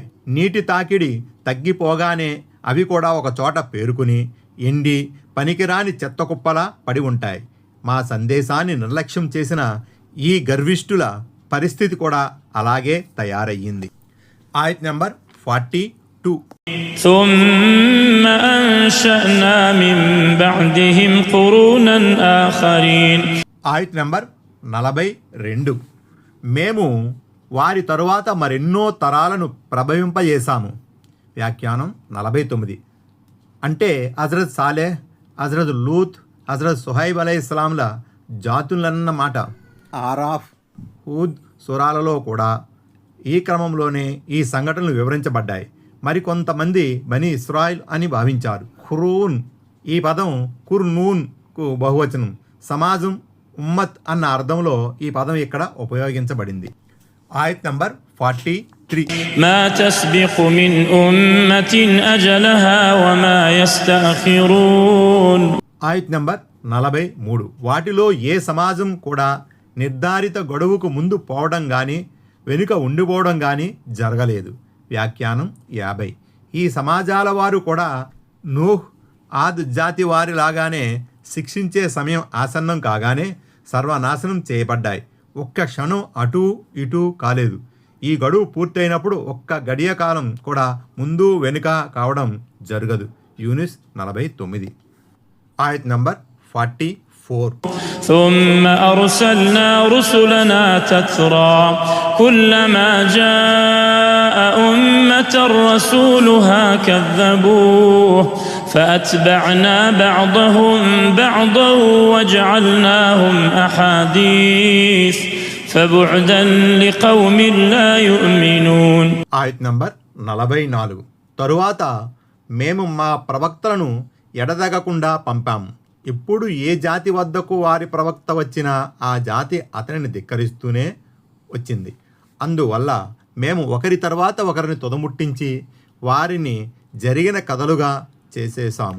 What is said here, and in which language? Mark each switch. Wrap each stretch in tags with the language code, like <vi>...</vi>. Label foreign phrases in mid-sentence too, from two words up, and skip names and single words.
<te>నీటి తాకిడి తగ్గిపోగానే అవి కూడా ఒక చోట పేరుకుని ఎండి పనికిరాని చెత్త కుప్పలా పడి ఉంటాయి. మా సందేశాన్ని నిర్లక్ష్యం చేసిన ఈ గర్విష్ఠుల పరిస్థితి కూడా అలాగే తయారయ్యింది. ఆయత్ నెంబర్ 42.</te> <ar>ثم أنشأنا من بعدهم قرونا آخرين.</ar> <te>ఆయత్ నెంబర్ 42. మేము వారి తరువాత మరెన్నో తరాలను ప్రభవింపజేశాము. వ్యాఖ్యానం 49. అంటే హజరత్ సాలెహ్, హజరత్ లూత్, హజరత్ సుహైబ్ అలైహిస్సలాంల జాతులన్నమాట. ఆరాఫ్, హూద్ సూరాలలో కూడా ఈ క్రమంలోనే ఈ సంఘటనలు వివరించబడ్డాయి. మరికొంతమంది బనీ ఇస్రాయిల్ అని భావించారు. ఖురూన్ ఈ పదం కుర్నూన్కు బహువచనం. సమాజం, ఉమ్మత్ అన్న అర్థంలో ఈ పదం ఇక్కడ ఉపయోగించబడింది. ఆయత్ నంబర్ 43.</te> <ar>ما تسبق من أمة أجلها وما يستأخرون.</ar> <te>ఆయత్ నంబర్ 43. వాటిలో ఏ సమాజం కూడా నిర్ధారిత గడువుకు ముందు పోవడం కానీ వెనుక ఉండిపోవడం కానీ జరగలేదు. వ్యాఖ్యానం 50. ఈ సమాజాల వారు కూడా నూహ్, ఆద్ జాతి వారి లాగానే శిక్షించే సమయం ఆసన్నం కాగానే సర్వనాశనం చేయబడ్డాయి. ఒక్క క్షణం అటూ ఇటూ కాలేదు. ఈ గడువు పూర్తయినప్పుడు ఒక్క గడియ కాలం కూడా ముందు వెనుక కావడం జరగదు. యూనిస్ 49. ఆయత్ నంబర్ 44.</te> <ar>ثم أرسلنا رسلنا تترى كلما جاء أمة رسولها كذبوه فأتبعنا بعضهم بعضا وجعلناهم أحاديث فبعدا لقوم لا يؤمنون.</ar> <te>ఆయత్ నంబర్ 44. తరువాత మేము మా ప్రవక్తలను ఎడతెగకుండా పంపాము. ఇప్పుడు ఏ జాతి వద్దకు వారి ప్రవక్త వచ్చినా ఆ జాతి అతనిని ధిక్కరిస్తూనే వచ్చింది. అందువల్ల మేము ఒకరి తర్వాత ఒకరిని తుదముట్టించి వారిని జరిగిన కథలుగా చేసేసాము.</te>